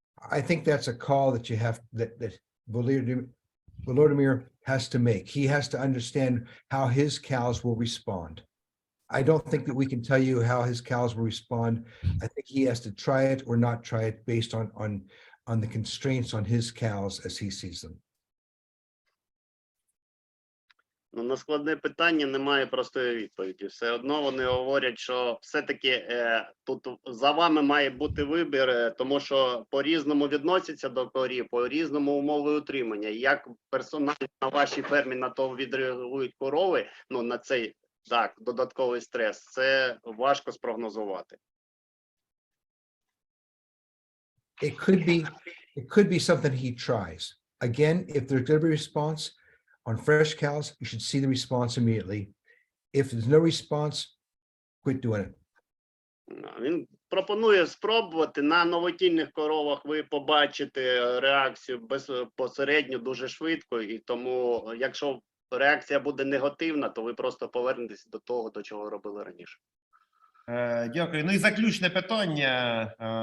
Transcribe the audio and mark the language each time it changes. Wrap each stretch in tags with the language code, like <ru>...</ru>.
<en>I think that's a call that you have that Volodymyr has to make. He has to understand how his cows will respond. I don't think that we can tell you how his cows will respond. I think he has to try it or not try it based on the constraints on his cows as he sees them.</en> <uk>Ну, на складне питання немає простої відповіді. Все одно вони говорять, що все-таки тут за вами має бути вибір, тому що по-різному відносяться до корів, по-різному умови утримання. Як персонально на вашій фермі на то відреагують корови, ну, на цей, так, додатковий стрес, це важко спрогнозувати.</uk> <en>It could be something he tries. Again, if there's going to be a response on fresh cows, you should see the response immediately. If there's no response, quit doing it.</en> <uk>Він пропонує спробувати. На новотільних коровах ви побачите реакцію безпосередньо дуже швидко, і тому, якщо реакція буде негативна, то ви просто повернетеся до того, до чого робили раніше. Дякую. Ну і заключне питання.</uk>